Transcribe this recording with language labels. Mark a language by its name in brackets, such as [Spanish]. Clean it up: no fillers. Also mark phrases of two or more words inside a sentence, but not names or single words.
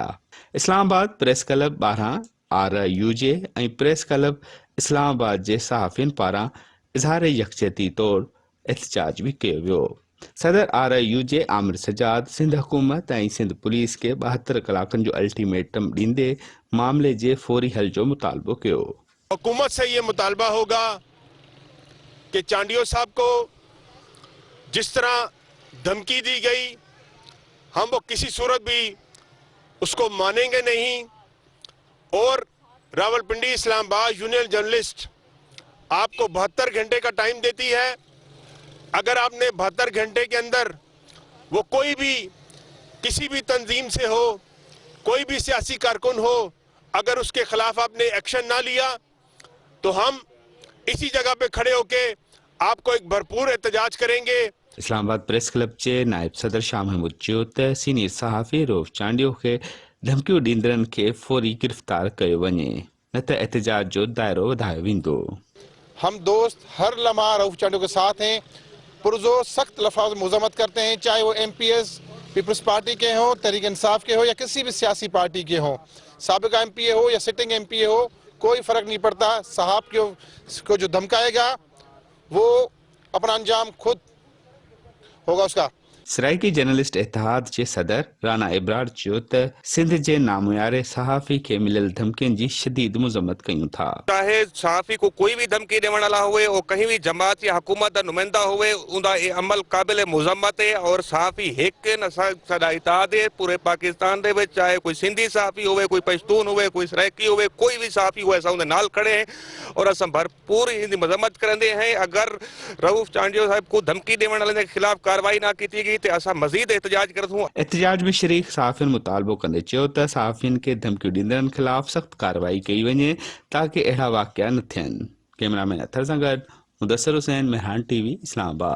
[Sindhi] इस्लामाबाद प्रेस क्लब 12 RUJ ऐं प्रेस क्लब इस्लामाबाद जे सहाफ़ियुनि पारां इज़हार यकजहती तौर एहतजाज भी कयो वियो। सदर RUJ आमिर सजाद सिंध हुकूमत ऐं सिंध पुलिस के 72 कलाकनि जो अल्टीमेटम ॾींदे मामले जे फौरी हल जो मुतालबो कयो। [Urdu] حکومت سے یہ مطالبہ ہوگا کہ چانڈیو صاحب کو جس طرح دھمکی دی گئی، ہم وہ کسی صورت بھی اس کو مانیں گے نہیں. اور راولپنڈی اسلام آباد یونین جرنلسٹ آپ کو 72 گھنٹے کا ٹائم دیتی ہے. اگر آپ نے 72 گھنٹے کے اندر وہ کوئی بھی کسی بھی تنظیم سے ہو، کوئی بھی سیاسی کارکن ہو، اگر اس کے خلاف آپ نے ایکشن نہ لیا تو ہم اسی جگہ پہ کھڑے ہو کے آپ کو ایک بھرپور احتجاج کریں گے. [Sindhi] इस्लामाबाद प्रेस क्लब जे नायब सदर शाह महमूद चयो त सीनियर सहाफ़ी रऊफ़ चांडियो खे धमकियूं ॾींदड़नि खे फौरी गिरफ़्तार कयो वञे, न त एहतजाज जो दायरो वधायो वेंदो। [Urdu] ہم دوست ہر لمحہ رؤف چانڈیو کے ساتھ ہیں، پرزور سخت لفظ میں مذمت کرتے ہیں، چاہے وہ MPS پیپلز پارٹی کے ہوں، تحریک انصاف کے ہو یا کسی بھی سیاسی پارٹی کے ہوں، سابقہ MPA ہو یا سٹنگ MPA ہو، کوئی فرق نہیں پڑتا. صاحب کو جو دھمکائے گا وہ اپنا انجام خود ہوگا اس کا. [Sindhi] सराइकी जर्नलिस्ट इत्तेहाद जे सदर राना इब्रार चयो त सिंध जे नामुयारे सहाफ़ी खे मिलियल धमकियुनि जी शदीद मज़म्मत कयूं था। [Urdu] چاہے صحافی کو کوئی بھی دھمکی ڏيڻ والا ہوئے اور کہیں بھی جماعت یا حکومت کا نمائندہ ہوئے، ان کا یہ عمل قابل مذمت ہے. اور صحافی ایک نہ صدا اتحاد ہے پورے پاکستان [Saraiki] دے وچ, [Urdu] چاہے کوئی سندھی صحافی ہوئے، کوئی پشتون ہوئے، کوئی سرائیکی ہوئے، کوئی بھی صحافی ہوئے، اساں ان کے نال کھڑے ہیں اور اساں بھرپور ان کی مذمت کرتے ہیں. اگر رؤف چانڈیو صاحب کو دھمکی ڏيڻ والے کے خلاف کارروائی نہ کی گئی تو اساں مزید احتجاج کرسوں. [Sindhi] एहतजाज में शरीक सहाफ़ियुनि मुतालबो कंदे चयो त सहाफ़ियुनि खे धमकियूं ॾींदड़नि ख़िलाफ़ सख़्त कार्रवाई कई वञे ताकि अहिड़ा वाक़िया न थियनि। कैमरामैन अथर सां गॾु मुदस्सिर हुसैन, महरान टीवी, इस्लामाबाद।